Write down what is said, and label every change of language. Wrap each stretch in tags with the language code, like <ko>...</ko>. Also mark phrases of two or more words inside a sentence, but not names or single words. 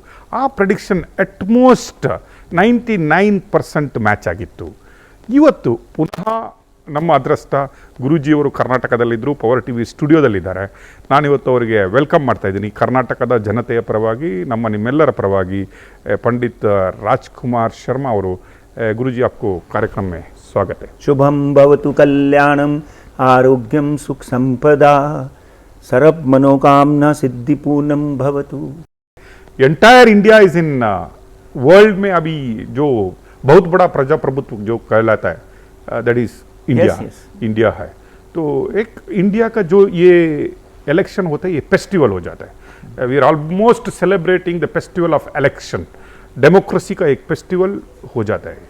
<kn>ಆ</kn> <en>prediction atmost</en> <kn>99% ಮ್ಯಾಚ್ ಆಗಿತ್ತು. ಇವತ್ತು ಪುನಃ ನಮ್ಮ ಅದೃಷ್ಟ ಗುರೂಜಿಯವರು ಕರ್ನಾಟಕದಲ್ಲಿದ್ದರು, ಪವರ್ ಟಿ ವಿ ಸ್ಟುಡಿಯೋದಲ್ಲಿದ್ದಾರೆ. ನಾನಿವತ್ತು ಅವರಿಗೆ ವೆಲ್ಕಮ್ ಮಾಡ್ತಾಯಿದ್ದೀನಿ. ಕರ್ನಾಟಕದ ಜನತೆಯ ಪರವಾಗಿ, ನಿಮ್ಮೆಲ್ಲರ ಪರವಾಗಿ पंडित राजकुमार शर्मा ಅವರು.</kn> <hi>गुरुजी आपको कार्यक्रम में स्वागत है.</hi> <sa>शुभम भवतु कल्याणम आरोग्यम सुख संपदा सर्व मनोकामना सिद्धि पूर्णम भवतु.</sa> <en>entire India is in world</en> <hi>में अभी जो बहुत बड़ा प्रजाप्रभुत्व जो कहलाता है</hi> <en>that is India.</en> <hi>इंडिया है तो एक इंडिया का जो ये इलेक्शन होता है ये फेस्टिवल हो जाता है.</hi> <en>we are almost celebrating the festival of election.</en> <hi>डेमोक्रेसी का एक फेस्टिवल हो जाता है,</hi>